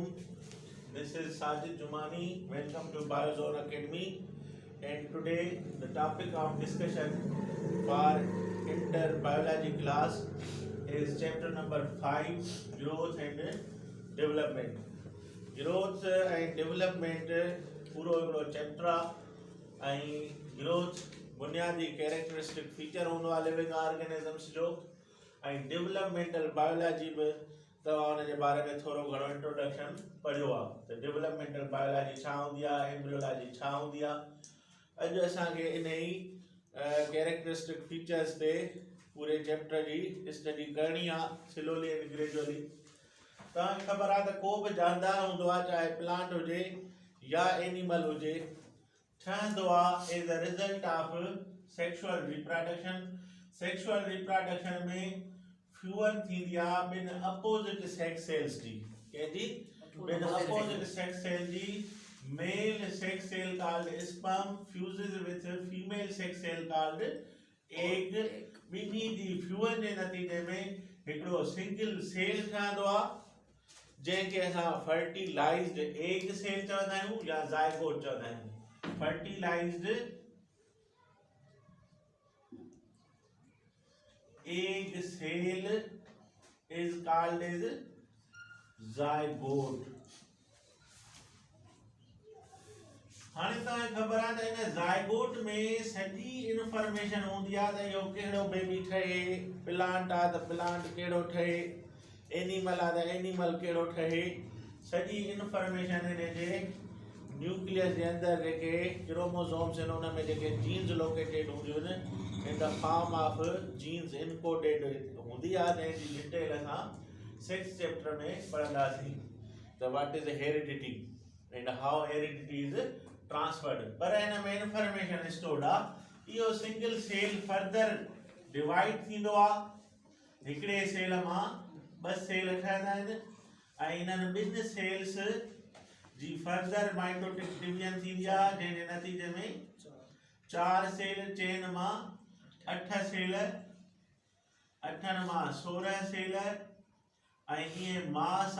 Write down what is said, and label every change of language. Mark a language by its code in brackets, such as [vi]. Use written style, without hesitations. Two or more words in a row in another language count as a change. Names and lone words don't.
[en] This is Sajid Jumani. Welcome to Biozone Academy. And today the topic of discussion for interbiology class is chapter number 5, growth and development. Growth and development [sd] पूरो हिकिड़ो चैप्टर आहे ऐं ग्रोथ बुनियादी [en] characteristic feature [sd] हूंदो आहे [en] living organisms [sd] जो ऐं [en] developmental biology [sd] बि तव्हां हुन जे बारे में थोरो घणो इंट्रोडक्शन पढ़ियो आहे त [en] developmental biology [sd] छा हूंदी आहे एम्ब्रियोलॉजी छा हूंदी आहे अॼु असांखे इन ई [en] characteristic features [sd] ते पूरे चैप्टर जी स्टडी करणी आहे [en] slowly and gradually [sd] तव्हांखे ख़बर आहे त को बि जानदार हूंदो आहे चाहे प्लांट हुजे या एनिमल हुजे ठहंदो आहे [en] as a result of sexual reproduction [sd] में फ्यूअर थींदी आहे ॿिनि [en] opposite sex cells [sd] जी कंहिंजी ॿिनि अपोजिट [en] sex cell [sd] जी [en] male sex cell called sperm fuses with female sex cell called egg [sd] ॿिन्ही जी फ्यूअर जे नतीजे में हिकिड़ो [en] single cell [sd] ठहंदो आहे जंहिंखे असां [en] fertilized egg cell [sd] चवंदा आहियूं या ज़ायगोट चवंदा आहियूं [en] fertilized egg cell is called as zygote. [sd] हाणे तव्हांखे ख़बर आहे त इन ज़ायगोट में सॼी इंफॉर्मेशन हूंदी आहे त इहो कहिड़ो बेबी ठहे प्लांट आहे त प्लांट कहिड़ो ठहे एनिमल आहे त एनिमल कहिड़ो ठहे सॼी इंफॉर्मेशन इन जे न्यूक्लियस जे अंदरि जेके क्रोमोसोम्स आहिनि उन में जेके [en] genes located [sd] हूंदियूं आहिनि [en] in the form of genes encoded [sd] हूंदी आहे जंहिंजी डिटेल असां 6th चैप्टर में पढ़ंदासीं त [en] what is heredity and how heredity is transferred [sd] पर हिन में इंफॉर्मेशन स्टोर्ड आहे इहो [en] single cell further divide [sd] थींदो आहे हिकिड़े सेल मां ॿ सेल ठहंदा आहिनि ऐं इन्हनि ॿिनि सेल्स जी [en] further mitotic division [sd] थींदी आहे जंहिंजे नतीजे में 4 सेल चेन मां 8 सेल 8 मां 16 सेल ऐं ईअं मास